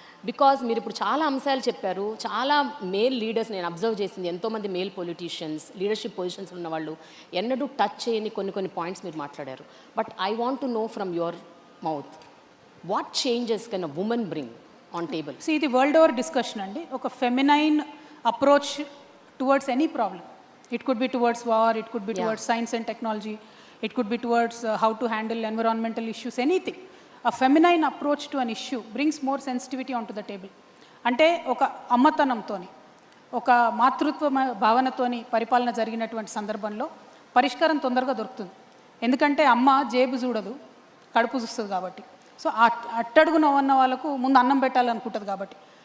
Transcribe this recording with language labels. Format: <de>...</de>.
<te>Because మీరు ఇప్పుడు చాలా అంశాలు చెప్పారు, చాలా మేల్ లీడర్స్ నేను అబ్జర్వ్ చేసింది, ఎంతోమంది మేల్ పొలిటీషియన్స్ లీడర్షిప్ పొజిషన్స్ ఉన్న వాళ్ళు ఎన్నడూ టచ్ చేయని కొన్ని పాయింట్స్ మీరు మాట్లాడారు.</te> <en>But I want to know from your mouth what changes can a woman bring on table?</en> <te>ఇది వరల్డ్ ఓవర్ డిస్కషన్ అండి. ఒక feminine approach towards any problem.</te> <en>It could be towards war, it could be towards science and technology, it could be towards how to handle environmental issues, anything. A feminine approach to an issue brings more sensitivity onto the table.</en> <te>అంటే ఒక అమ్మతనంతోని, ఒక మాతృత్వ భావనతోని పరిపాలన జరిగినటువంటి సందర్భంలో పరిష్కారం తొందరగా దొరుకుతుంది. ఎందుకంటే అమ్మ జేబు చూడదు, కడుపు చూస్తుంది కాబట్టి. సో అట్టడుగున ఉన్న వాళ్ళకు ముందు అన్నం పెట్టాలనుకుంటుంది కాబట్టి.</te>